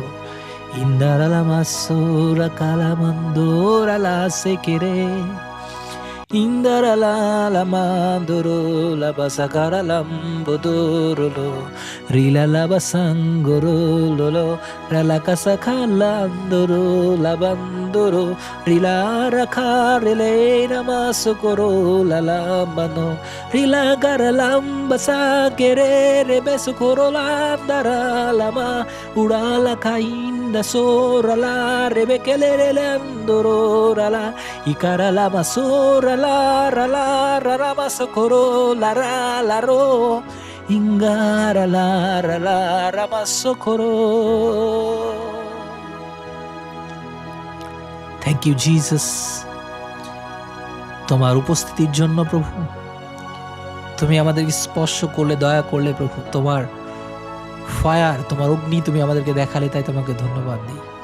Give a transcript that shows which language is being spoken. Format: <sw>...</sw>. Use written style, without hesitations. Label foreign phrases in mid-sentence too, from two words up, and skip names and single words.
<en>Indara la masora calamandora la sekere. Indara la mandoro la basakara lambodoro. Rila la basangoro lolo. Rala casakalandoro la bandoro. Rila rakarele namasokoro la lambano. Rila garalamba sakere rebesokoro landara lama. Urala kainda sora la rebekele landoro rala. Ikara la masora la rala rara masokoro la la ro. Ingara la ramasokoro. Thank you Jesus.</en> <bn>তোমার উপস্থিতির জন্য প্রভু, তুমি আমাদেরকে স্পর্শ করলে, দয়া করলে প্রভু, তোমার ফায়ার, তোমার অগ্নি তুমি আমাদেরকে দেখালে, তাই তোমাকে ধন্যবাদ দিই।</bn>